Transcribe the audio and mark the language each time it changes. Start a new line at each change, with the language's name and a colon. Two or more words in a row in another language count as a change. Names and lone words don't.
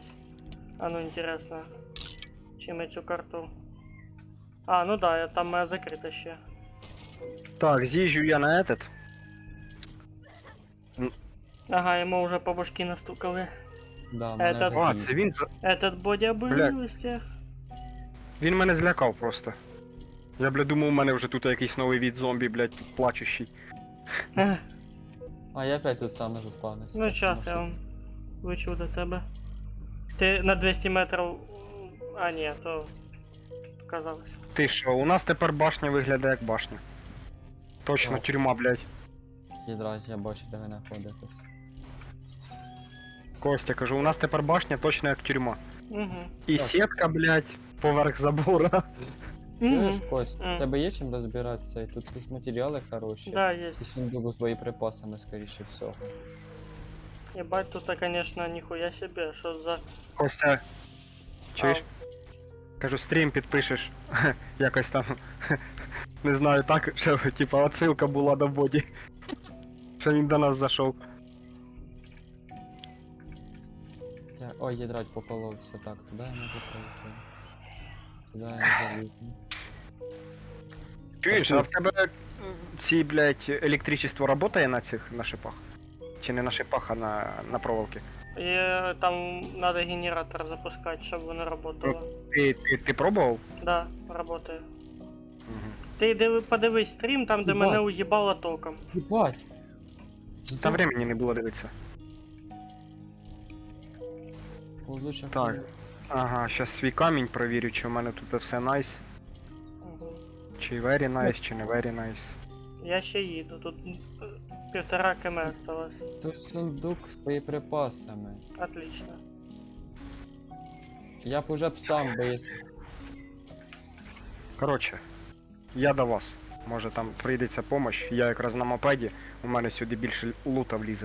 Ukrainian: А ну інтересно. Чи ми цю карту. А, ну да, я там моя закрита ще. Так, з'їжджу я на этот. Ага, йому вже по башки настукали.
Russian: Да, Этот-
Ukrainian: вже А, їде. це він.
Russian: Этот бодя был Бля. из тех.
Ukrainian: Він мене злякав просто. Я, бля, думав, у мене вже тут якийсь новий від зомбі, блядь, тут плачущий. А, я опять тут саме заспавнився. Ну так,
Russian: сейчас
Ukrainian: тому я що- вам вичу до тебе. Ти на 200 метрів. А ні, то показалось. Ти що, у нас тепер башня виглядає як башня. Точно, О. тюрма, блядь. Їдрать, я бачу, де ви знаходитесь. Костя, кажу, у нас тепер башня точно як тюрма. Угу. І Так. сітка, блядь, поверх забора. Чуєш, Угу. Кость, Мгм. у тебе є чим розбиратися? І тут якісь матеріали хороші.
Russian: Да,
Ukrainian: І
Russian: есть.
Ukrainian: сундук з боєприпасами, скоріше всього.
Russian: Ебать, тут, конечно, нихуя себе, что за...
Ukrainian: Костя, чуєш? Кажу, стрім підпишеш. Якось там. Не знаю, так, що, типа, отсилка була до боді. Що він до нас зайшов. Ой, їдрать, поколовся. Так, туди я не запрошую. Туди я не залізу. Чуєш, Так, а в тебе ці, блядь, електричество работає на цих на шипах? Чи не на шипах, а на проволоки?
Russian: И там надо генератор запускать, чтобы воно работало.
Ukrainian: Ти пробував?
Russian: Да, работает. Угу.
Ukrainian: Ти подивись стрім, там, де
Russian: Ебать.
Ukrainian: мене уїбало током. Єбать! Та времени не було дивитися. Ползуча Так. хуйня. Ага, щас свій камінь провірю, чи в мене тут все найс. Угу. Чи
English: very nice,
Ukrainian: чи не
English: very nice.
Ukrainian: Я ще їду, тут 1,5 км осталось. Тут сундук з боєприпасами.
Russian: Отлично.
Ukrainian: Я б уже б сам би. Коротше, я до вас. Може там прийдеться помощь. Я якраз на мопеді, у мене сюди більше лута влізе.